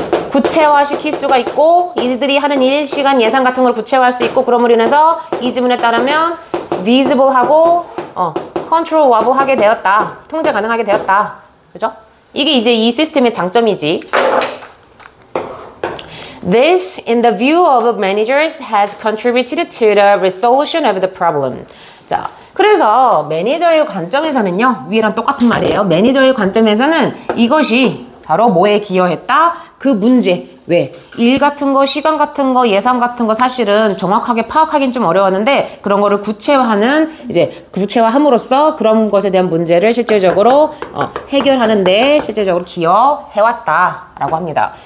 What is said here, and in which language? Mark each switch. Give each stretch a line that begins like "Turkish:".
Korean: 구체화시킬 수가 있고 이들이 하는 일, 시간, 예산 같은 걸 구체화할 수 있고 그럼으로 인해서 이 지문에 따르면 visible하고 controllable 하게 되었다. 통제 가능하게 되었다. 그죠? 이게 이제 이 시스템의 장점이지.
English: This, in the view of managers, has contributed to the resolution of the problem.
Korean: 자, 그래서 매니저의 관점에서는요, 위랑 똑같은 말이에요. 매니저의 관점에서는 이것이 바로 뭐에 기여했다? 그 문제. 왜? 일 같은 거, 시간 같은 거, 예산 같은 거 사실은 정확하게 파악하기는 좀 어려웠는데 그런 거를 구체화하는, 이제 구체화함으로써 그런 것에 대한 문제를 실질적으로 해결하는데 실질적으로 기여해왔다 라고 합니다.